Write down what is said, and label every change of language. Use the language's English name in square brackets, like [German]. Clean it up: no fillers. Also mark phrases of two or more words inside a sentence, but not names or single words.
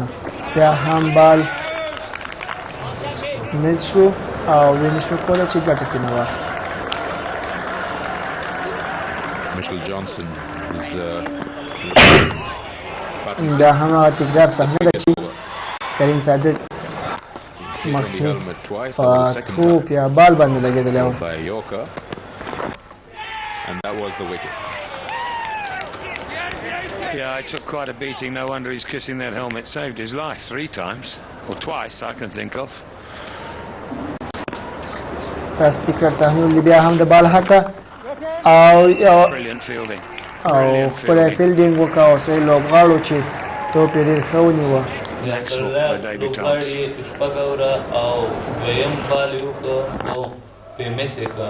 [Pashto] بیا هم بال میز شو او ویې نشو کولی چې ګټه ترېنه واخلي. دا هم هغه تکرار صحنه ده چې کریم صادق مخکې په توپ یا بال باندې لګېدلی و. [English] Yeah, it took quite a beating. No wonder he's kissing that helmet. Saved his life 3 times. Or twice, I can think of. [Pashto] تاسو تکرار صحنه ولې بیا هم د بال هڅه او [English] Brilliant fielding. [Pashto] او خپله فیلډینګ وکړه او صحیح لوبغاړو چې توپ یې ډېر ښه ونیوه. لوبغاړي شپږ اوره او دویم بال یې وکړه او پیمس یې کړه.